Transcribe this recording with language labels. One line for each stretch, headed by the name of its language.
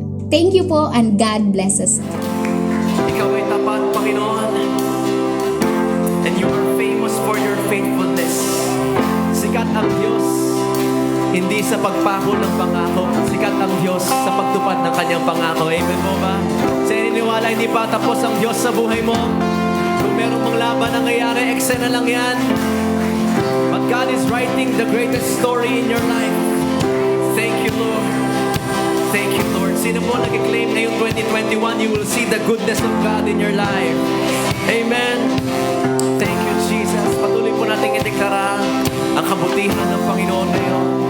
English: Thank you po, and God bless us.
Filipino: Ikaw ay tapat, Panginoon.
English: And you are famous for your faithfulness.
Filipino: Sikat ang Diyos, hindi sa pagpako ng pangako. Sikat ang Diyos sa pagtupad ng kanyang pangako. Amen mo ba? Sa ininiwala, hindi pa tapos ang Diyos sa buhay mo. Kung meron mong laban na nangyayari, eksena lang yan.
English: But God is writing the greatest story in your life. Thank you, Lord. Thank you, Lord.
Filipino: Sino po nag-claim ngayong
English: 2021, you will see the goodness of God in your life. Amen. Thank you, Jesus.
Filipino: Patuloy po natin ideklara ang kabutihan ng Panginoon ngayon.